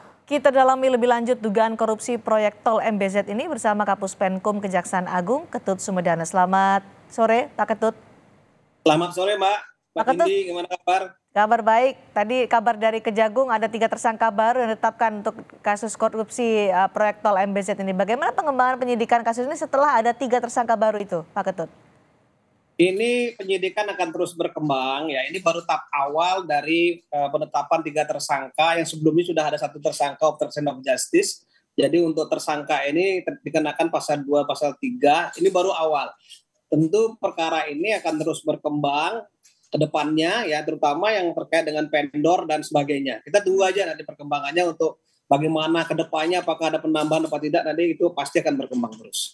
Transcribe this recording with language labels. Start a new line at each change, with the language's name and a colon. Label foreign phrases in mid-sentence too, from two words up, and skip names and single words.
Indonesian: Kita dalami lebih lanjut dugaan korupsi proyek tol MBZ ini bersama Kapus Penkum Kejaksaan Agung, Ketut Sumedana. Selamat sore, Pak Ketut. Selamat sore, Mbak. Pak Ketut, Indi, gimana kabar? kabar baik. Tadi kabar dari Kejagung ada 3 tersangka baru yang ditetapkan untuk kasus korupsi proyek tol MBZ ini. Bagaimana pengembangan penyidikan kasus ini setelah ada 3 tersangka baru itu, Pak Ketut? Ini penyidikan akan terus berkembang ya. Ini baru tahap awal dari penetapan 3 tersangka yang sebelumnya sudah ada 1 tersangka
English: obstruction of justice.
Indonesian: Jadi untuk tersangka ini dikenakan pasal 2, pasal 3. Ini baru awal. Tentu perkara ini akan terus berkembang ke depannya ya, terutama yang terkait dengan vendor dan sebagainya. Kita tunggu aja nanti perkembangannya untuk bagaimana ke depannya, apakah ada penambahan atau tidak, nanti itu pasti akan berkembang terus.